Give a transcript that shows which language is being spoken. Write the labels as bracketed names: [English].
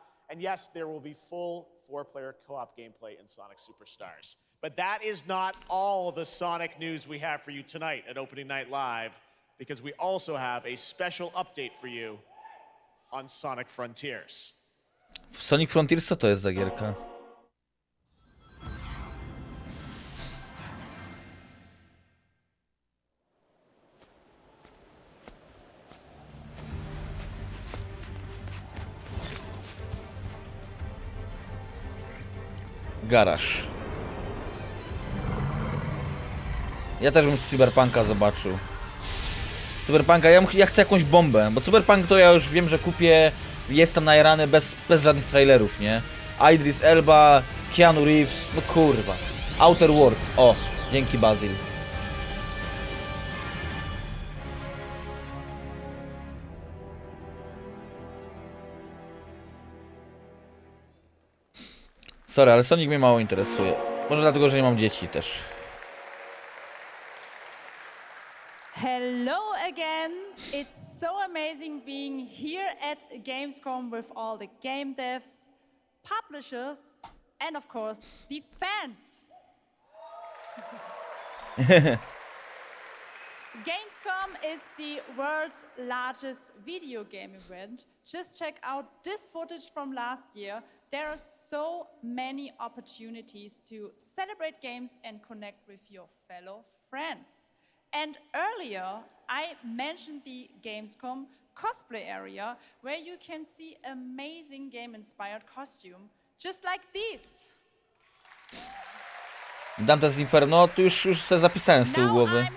[English] And yes, there will be full 4-player co-op gameplay in Sonic Superstars. But that is not all the Sonic news we have for you tonight at Opening Night Live, because we also have a special update for you on Sonic Frontiers. [Polish] Sonic Frontiers, co to jest za gierka? Garaż. Ja też bym Cyberpunka zobaczył. Cyberpunka, ja chcę jakąś bombę, bo Cyberpunk to ja już wiem, że kupię, jestem najarany bez żadnych trailerów, nie? Idris Elba, Keanu Reeves, no kurwa. Outer Worlds, o, dzięki Basil. Sorry, ale Sonic mnie mało interesuje. Może dlatego, że nie mam dzieci też. [English] Hello again. It's so amazing being here at Gamescom with all the game devs, publishers, and of course, the fans. Gamescom is the world's largest video game event. Just check out this footage from last year. There are so many opportunities to celebrate games and connect with your fellow friends. And earlier, I mentioned the Gamescom cosplay area, where you can see amazing game-inspired costume, just like this. [Polish] Dante's Inferno, to już sobie zapisałem z tyłu głowy.